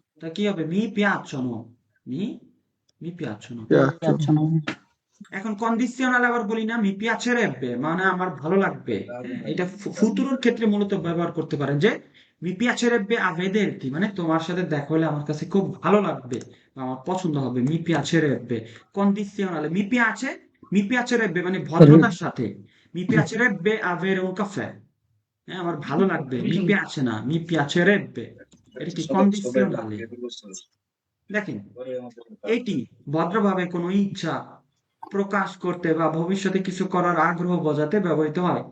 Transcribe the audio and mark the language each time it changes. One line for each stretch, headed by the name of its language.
Bangla: তা কি হবে?
Italian: mi piacciono, mi mi piacciono. পিয়াচ্ছন্ন।
Bangla: এখন কন্ডিশনাল আবার বলি না,
Italian: mi piacerebbe,
Bangla: মানে আমার ভালো লাগবে। হ্যাঁ, এটা ফুতুরোর ক্ষেত্রে মূলত ব্যবহার করতে পারেন যে
Italian: mi piacerebbe a vederti,
Bangla: মানে তোমার সাথে দেখা হলে আমার কাছে খুব ভালো লাগবে বা আমার পছন্দ হবে।
Italian: mi piacerebbe কন্ডিশনালে mi piacerebbe
Bangla: মানে ভদ্রতার সাথে
Italian: mi piacerebbe avere un caffè,
Bangla: হ্যাঁ আমার ভালো লাগবে।
Italian: mi piace
Bangla: না,
Italian: mi piacerebbe,
Bangla: এটা কি কন্ডিশনালে। দেখেন এটি ভদ্রভাবে কোনো ইচ্ছা প্রকাশ করতে বা ভবিষ্যতে কিছু করার আগ্রহ বোঝাতে ব্যবহৃত হয়।